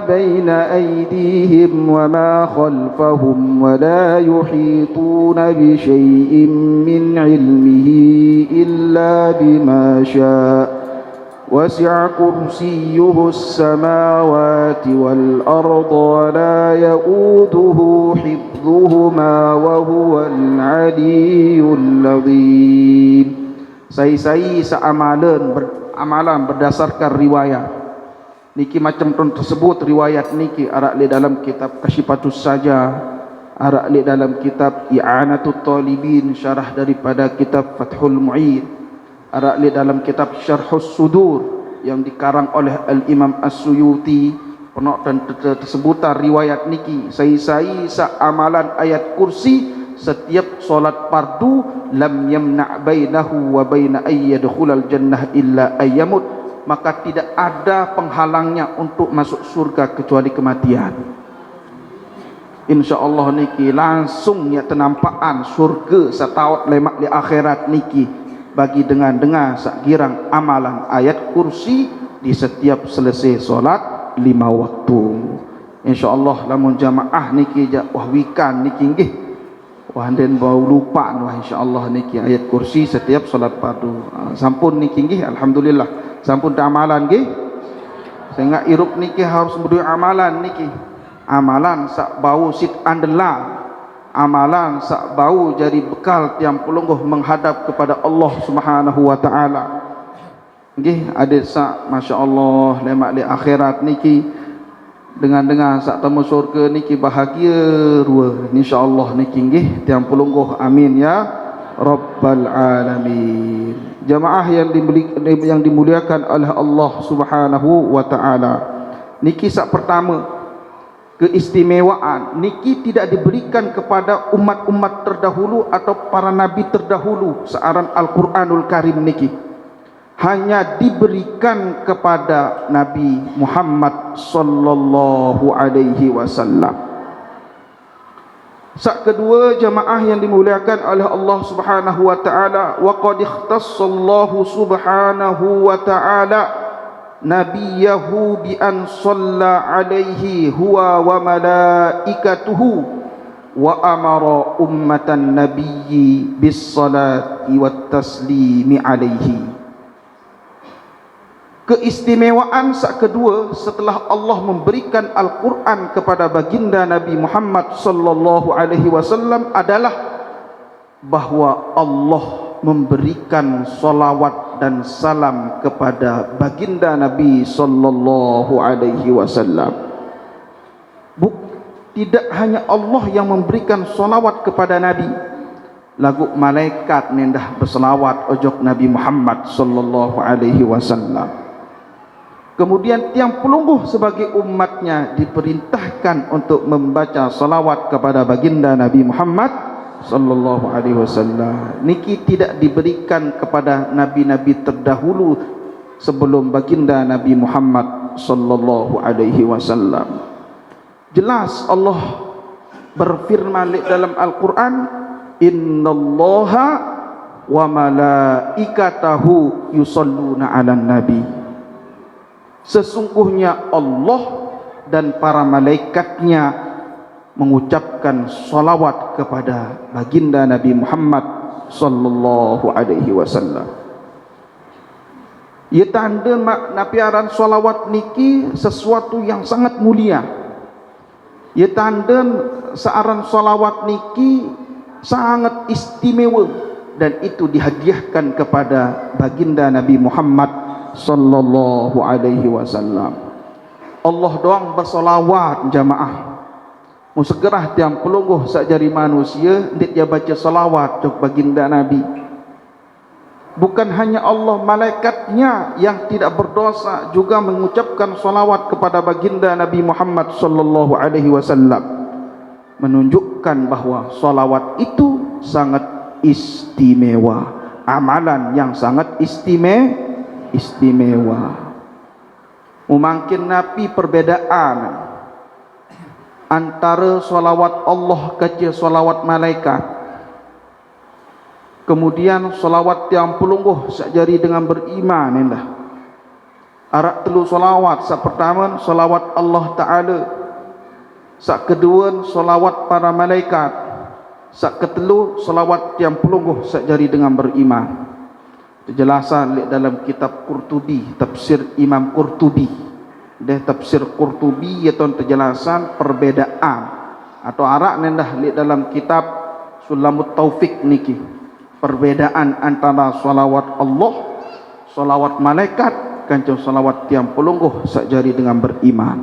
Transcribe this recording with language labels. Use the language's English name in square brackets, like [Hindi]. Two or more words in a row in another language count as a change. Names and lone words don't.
[Arabic] بين أيديهم وما خلفهم ولا يحيطون بشيء من علمه إلا بما شاء وسع كرسيه السماوات والأرض ولا يؤوده حفظهما وهو العلي العظيم. [Sasak] Sai-sai amalan berdasarkan riwayat niki macam tersebut. Riwayat niki arak li dalam kitab Kasyifatus Saja, arak li dalam kitab I'anatut Talibin, syarah daripada kitab Fathul Mu'in, arak li dalam kitab Syarhus Sudur yang dikarang oleh Al-Imam As-Suyuti. Penok dan tersebutan riwayat niki sai-sai sa amalan ayat kursi setiap solat fardu [Arabic] لم يمنع بينه وبين أن يدخل الجنة إلا أن يموت, [Indonesian] maka tidak ada penghalangnya untuk masuk surga kecuali kematian. [Sasak] insyaallah niki langsung ya tenampakan surga sataut lemak di akhirat niki bagi dengar sak girang amalan ayat kursi di setiap selesai solat 5 waktu. Insyaallah lamun jamaah niki wah wikan niki nggih wah den bau lupa wah insyaallah niki ayat kursi setiap solat fardu. Sampun niki nggih alhamdulillah sampun amalan nggih. Sehingga irup niki harus berdua amalan niki. Amalan sak bau sit andela, amalan sak bau jadi bekal tiang pelungguh menghadap kepada Allah [Arabic] سبحانه وتعالى. [Sasak] Nggih adik sak masyaallah lemak di akhirat niki dengan sak temu surga niki bahagia rua insyaallah niki nggih tiang pelungguh [Arabic] آمين يا رب العالمين. [Indonesian] Jamaah yang dimuliakan oleh Allah [Arabic] سبحانه وتعالى. [Indonesian] Niki sak pertama keistimewaan niki tidak diberikan kepada umat-umat terdahulu atau para nabi terdahulu searan Al-Qur'anul Karim niki hanya diberikan kepada Nabi Muhammad [Arabic] صلى الله عليه وسلم. [Indonesian] Sak kedua jamaah yang dimuliakan oleh Allah [Arabic] سبحانه وتعالى وقد اختص الله سبحانه وتعالى نبيه بأن صلى عليه هو وملائكته وأمر أمة النبي بالصلاة والتسليم عليه. [Indonesian] Keistimewaan sak kedua setelah Allah memberikan Al-Quran kepada baginda Nabi Muhammad [Arabic] صلى الله عليه وسلم [Indonesian] adalah bahwa Allah memberikan salawat dan salam kepada baginda Nabi [Arabic] صلى الله عليه وسلم. [Indonesian] Tidak hanya Allah yang memberikan salawat kepada Nabi, [Sasak] lagu malaikat nendah berselawat ojok [Indonesian] Nabi Muhammad [Arabic] صلى الله عليه وسلم. [Indonesian] Kemudian tiang pelungguh sebagai umatnya diperintahkan untuk membaca salawat kepada baginda Nabi Muhammad [Arabic] صلى الله عليه وسلم. [Indonesian] Niki tidak diberikan kepada nabi-nabi terdahulu sebelum baginda Nabi Muhammad [Arabic] صلى الله عليه وسلم. [Indonesian] Jelas Allah berfirman dalam Al-Qur'an, [Arabic] إن الله وملائكته يصلون على النبي. [Indonesian] Sesungguhnya Allah dan para malaikatnya mengucapkan salawat kepada baginda Nabi Muhammad [Arabic] صلى الله عليه وسلم. [Indonesian] Ia tanda makna piaran salawat niki sesuatu yang sangat mulia. Ia tanda searan salawat niki sangat istimewa dan itu dihadiahkan kepada baginda Nabi Muhammad [Arabic] صلى الله عليه وسلم. [Sasak] Allah doang bersolawat jamaah. Mu segerah tiang pelungguh sak jari manusia ndik dia baca salawat untuk baginda Nabi. [Indonesian] Bukan hanya Allah, malaikatnya yang tidak berdosa juga mengucapkan salawat kepada baginda Nabi Muhammad [Arabic] صلى الله عليه وسلم, [Indonesian] menunjukkan bahawa salawat itu sangat istimewa, amalan yang sangat istimewa. Mungkin napi perbedaan antara salawat Allah ke salawat malaikat, kemudian salawat yang pelungguh sakjari dengan beriman indah. [Sasak] Arak telu salawat, sak pertama salawat [Arabic] الله تعالى, [Sasak] sak kedua salawat para malaikat, sak ketelu salawat yang pelungguh sakjari dengan beriman. [Indonesian] Penjelasan dalam kitab Qurtubi, tafsir Imam Qurtubi. Dia tafsir Qurtubi iaitu penjelasan perbedaan atau arak nendah dalam kitab Sulamut Taufik niki. Perbedaan antara salawat Allah, salawat malaikat, kanjeng salawat tiang pelungguh sakjari dengan beriman.